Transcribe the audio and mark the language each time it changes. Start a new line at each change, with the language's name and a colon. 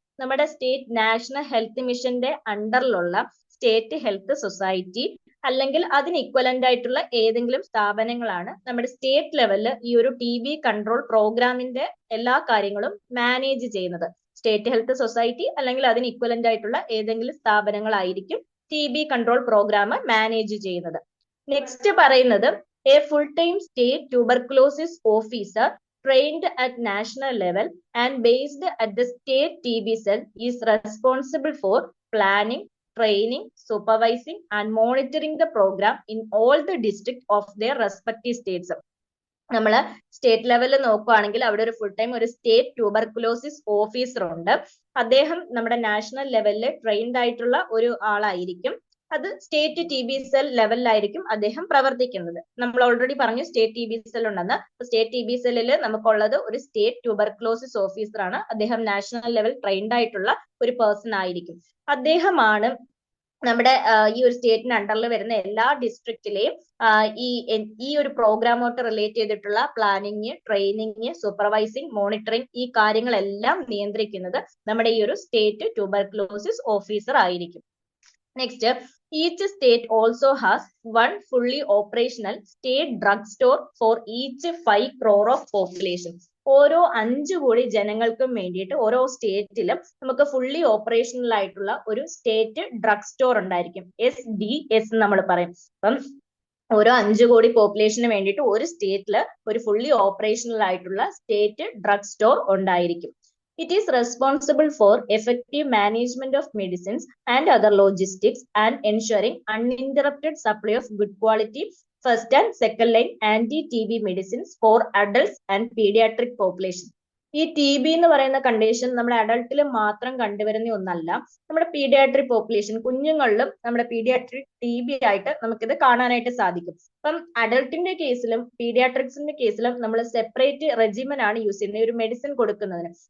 Malayalam: നമ്മുടെ state national health മിഷന്റെ അണ്ടറിലുള്ള state health society അല്ലെങ്കിൽ അതിന് ഇക്വലന്റ് ആയിട്ടുള്ള ഏതെങ്കിലും സ്ഥാപനങ്ങളാണ് നമ്മുടെ സ്റ്റേറ്റ് ലെവലിൽ ഈ ഒരു TB കൺട്രോൾ പ്രോഗ്രാമിന്റെ എല്ലാ കാര്യങ്ങളും മാനേജ് ചെയ്യുന്നത്. സ്റ്റേറ്റ് ഹെൽത്ത് സൊസൈറ്റി അല്ലെങ്കിൽ അതിന് ഇക്വലന്റ് ആയിട്ടുള്ള ഏതെങ്കിലും സ്ഥാപനങ്ങളായിരിക്കും TB കൺട്രോൾ പ്രോഗ്രാം മാനേജ് ചെയ്യുന്നത്. നെക്സ്റ്റ് പറയുന്നത്
English: A full time state tuberculosis officer trained at national level and based at the state TB cell is responsible for planning, training, supervising and monitoring the program in all the districts of their respective states.
Malayalam: നമ്മള് state ലെവലിൽ നോക്കുകയാണെങ്കിൽ അവിടെ ഒരു full time ഒരു state tuberculosis officer ഉണ്ട്. അദ്ദേഹം നമ്മുടെ national ലെവലിൽ ട്രെയിൻഡ് ആയിട്ടുള്ള ഒരു ആളായിരിക്കും. അത് സ്റ്റേറ്റ് TB-സെൽ ലെവലിലായിരിക്കും അദ്ദേഹം പ്രവർത്തിക്കുന്നത്. നമ്മൾ ഓൾറെഡി പറഞ്ഞു സ്റ്റേറ്റ് TB-സെൽ ഉണ്ടെന്ന്. സ്റ്റേറ്റ് TB-സെല്ലിൽ നമുക്കുള്ളത് ഒരു സ്റ്റേറ്റ് ട്യൂബർകുലോസിസ് ഓഫീസർ ആണ്. അദ്ദേഹം നാഷണൽ ലെവൽ ട്രെയിൻഡ് ആയിട്ടുള്ള ഒരു പേഴ്സൺ ആയിരിക്കും. അദ്ദേഹമാണ് നമ്മുടെ ഈ ഒരു സ്റ്റേറ്റിന് അണ്ടറിൽ വരുന്ന എല്ലാ ഡിസ്ട്രിക്റ്റിലെയും ഈ ഒരു പ്രോഗ്രാമോട്ട് റിലേറ്റ് ചെയ്തിട്ടുള്ള പ്ലാനിങ്, ട്രെയിനിങ്, സൂപ്പർവൈസിങ്, മോണിറ്ററിങ് ഈ കാര്യങ്ങളെല്ലാം നിയന്ത്രിക്കുന്നത് നമ്മുടെ ഈ ഒരു സ്റ്റേറ്റ് ട്യൂബർകുലോസിസ് ഓഫീസർ ആയിരിക്കും.
English: Next, each state also has one fully operational state drug store for each 5 crore of population.
Malayalam: ഓരോ 5 കോടി ജനങ്ങൾക്കും വേണ്ടിയിട്ട് ഓരോ സ്റ്റേറ്റിലും നമുക്ക് ഫുള്ളി ഓപ്പറേഷണൽ ആയിട്ടുള്ള ഒരു സ്റ്റേറ്റ് ഡ്രഗ് സ്റ്റോർ ഉണ്ടായിരിക്കും. SDS നമ്മൾ പറയും. അപ്പം ഓരോ 5 കോടി പോപ്പുലേഷന് വേണ്ടിയിട്ട് ഒരു സ്റ്റേറ്റില് ഒരു ഫുള്ളി ഓപ്പറേഷണൽ ആയിട്ടുള്ള സ്റ്റേറ്റ് ഡ്രഗ് സ്റ്റോർ ഉണ്ടായിരിക്കും.
English: It is responsible for effective management of medicines and other logistics and ensuring uninterrupted supply of good quality first and second line anti-TB medicines for adults and pediatric population.
Malayalam: ഈ TB എന്ന് പറയുന്ന condition നമ്മുടെ അഡൾട്ടിൽ മാത്രം കണ്ടുവരുന്ന ഒന്നല്ല. നമ്മുടെ paediatric population കുഞ്ഞുങ്ങളിലും നമ്മുടെ paediatric TB ആയിട്ട് നമുക്കിത് കാണാനായിട്ട് സാധിക്കും. അപ്പം അഡൾട്ടിന്റെ കേസിലും പീഡിയാട്രിക്സിന്റെ കേസിലും നമ്മൾ സെപ്പറേറ്റ് റെജിമൻ ആണ് യൂസ് ചെയ്യുന്നത് ഒരു മെഡിസിൻ കൊടുക്കുന്നതിന്.